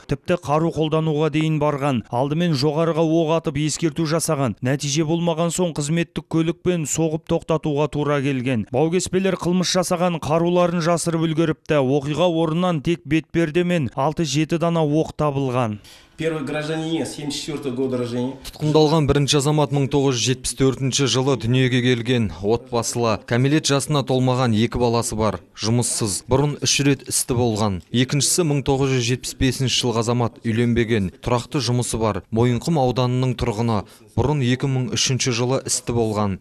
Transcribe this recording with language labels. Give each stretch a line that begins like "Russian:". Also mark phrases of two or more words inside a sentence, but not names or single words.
Kazakh: Тіпті қару қолдануға дейін барған. Алдымен жоғарыға оқ атып ескерту жасаған. Нәтиже болмаған соң қызметтік көлікпен соғып тоқтатуға тура келген. Баугеспелер қылмыс жасаған қаруларын жасырып үлгеріп, оқиға орнынан тек бетперде мен 6-7 дана оқ табылған.
Russian: Первый гражданин 74 года рождения.
Kazakh: Тұтқындалған бірінші азамат 1974 жылы дүниеге келген, отбасылы, кәмелет жасына толмаған 2 баласы бар, жұмыссыз, бұрын 3 рет істі болған. Екіншісі 1975 жылғы азамат, үйленбеген, тұрақты жұмысы бар, Мойынқұм ауданының тұрғыны, бұрын 2003 жылы істі болған.